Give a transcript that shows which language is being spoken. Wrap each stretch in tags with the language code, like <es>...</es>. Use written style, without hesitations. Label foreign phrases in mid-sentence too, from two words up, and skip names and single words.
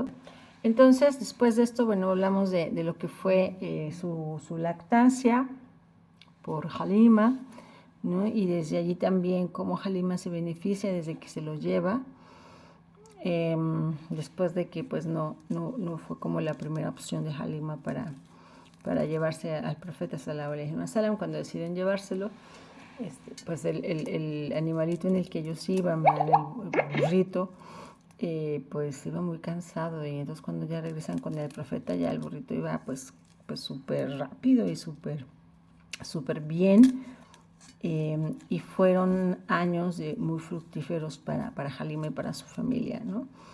<es>Entonces, después de esto, bueno, hablamos de lo que fue su lactancia por Halima, ¿no? Y desde allí también cómo Halima se beneficia desde que se lo lleva, después de que pues no fue como la primera opción de Halima para llevarse al profeta</es> <ar>صلى الله عليه وسلم.</ar> <es>Cuando deciden llevárselo, pues el animalito en el que ellos iban, el burrito, pues iba muy cansado, y entonces cuando ya regresan con el profeta, ya el burrito iba pues súper rápido y súper bien, y fueron años muy fructíferos para Halima y para su familia, ¿no?</es>